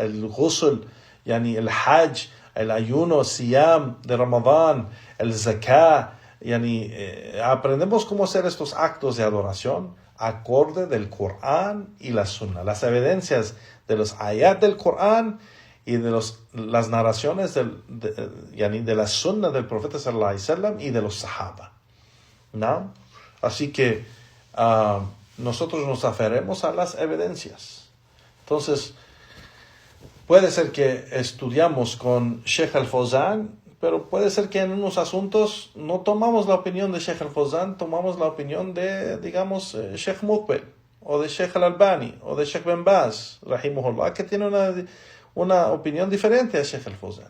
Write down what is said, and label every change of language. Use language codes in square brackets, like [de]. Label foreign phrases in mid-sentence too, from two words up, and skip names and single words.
[es] el ghusl, el hajj, el ayuno, siyam de Ramadán, el zakah, aprendemos cómo hacer estos actos de adoración acorde del Corán y la Sunna, las evidencias de los ayat del Corán y de las narraciones de la Sunna del Profeta [ar] صلى الله عليه وسلم [es] y de los Sahaba, ¿no? Así que nosotros nos aferremos a las evidencias. Entonces, puede ser que estudiamos con Sheikh Al-Fawzan, pero puede ser que en unos asuntos no tomamos la opinión de Sheikh Al-Fawzan, tomamos la opinión de, digamos, Sheikh Muqbil, o de Sheikh Al-Albani, o de Sheikh Ben Baz, rahimahullah, que tiene una opinión diferente a Sheikh Al-Fawzan.